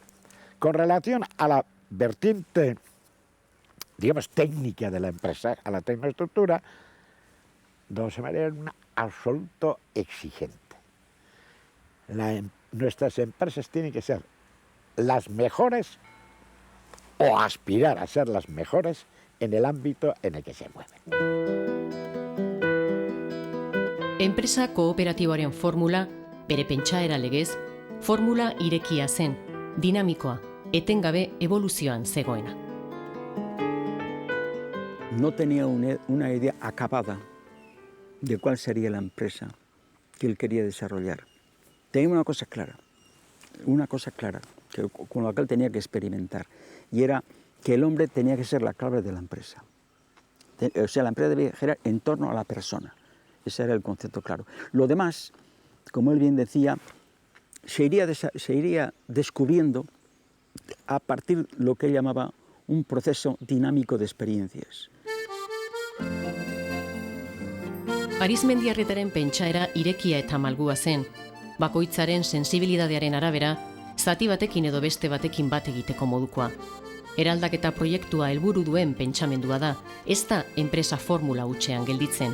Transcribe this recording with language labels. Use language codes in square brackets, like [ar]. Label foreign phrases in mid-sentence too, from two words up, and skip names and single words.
[es] Con relación a la vertiente, digamos, técnica de la empresa, a la tecnoestructura, don José María es un absoluto exigente. Nuestras empresas tienen que ser las mejores o aspirar a ser las mejores en el ámbito en el que se mueven. [eu] Enpresa kooperatiboaren formula, bere pentsaera legez, formula irekia zen, dinamikoa, etengabe evoluzioan zegoena. [es] No tenía una idea acabada de cuál sería la empresa. que él quería desarrollar. Tenía una cosa clara, con la que él tenía que experimentar, y era que el hombre tenía que ser la clave de la empresa. O sea, la empresa debía girar en torno a la persona. Ese era el concepto claro. Lo demás, como él bien decía, se iría descubriendo a partir de lo que él llamaba un proceso dinámico de experiencias. [eu] Arizmendiarrietaren pentsaera irekia eta malgua zen, bakoitzaren sensibilidadearen arabera, zati batekin edo beste batekin bat egiteko modukoa. Eraldaketa proiektua helburu duen pentsamendua da, ez da enpresa formula hutsean gelditzen.